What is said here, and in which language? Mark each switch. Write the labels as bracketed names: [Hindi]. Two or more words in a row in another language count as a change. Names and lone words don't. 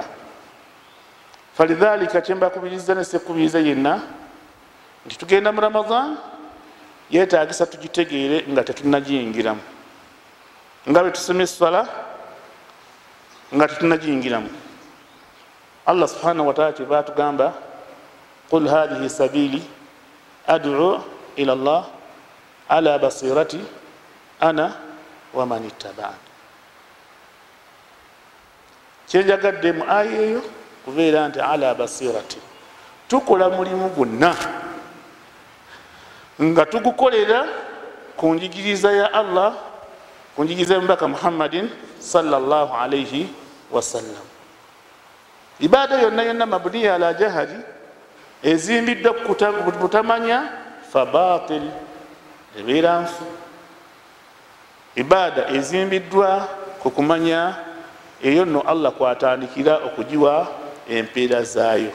[Ganda] Falidhalika kyembakubiriza ne sekubiriza yenna nti tugenda mu Ramadan, yeetaagisa tugitegeere nga tetunnagiyingiramu. nga bwe tusoma esswala nga tetunagiyingiramu. [Arabic] الله سبحانه وتعالى [Ganda] kyeva atugamba [Arabic] قل هذه سبيلي أدعو إلى الله على بصيرة أنا ومن اتبعني. [Ganda] Kyenjagadde mu aya eyo kubeera nti [Arabic] على بصيرة, [Ganda] tukola mulimu gwonna nga tugukolera ku njigiriza ya Allah, ku njigiriza ya Mubaka Muhammadin [Arabic] صلى الله عليه وسلم. [Ganda] Ibada yonna yonna [Arabic] مبنية على جهل, [Ganda] ezimbiddwa butamanya [Arabic] فباطل, [Ganda] ebeera nfu. Ibada ezimbiddwa ku kumanya, [Arabic] eyo nno [Ganda] Allah kwatandikira okugiwa empeera zaayo.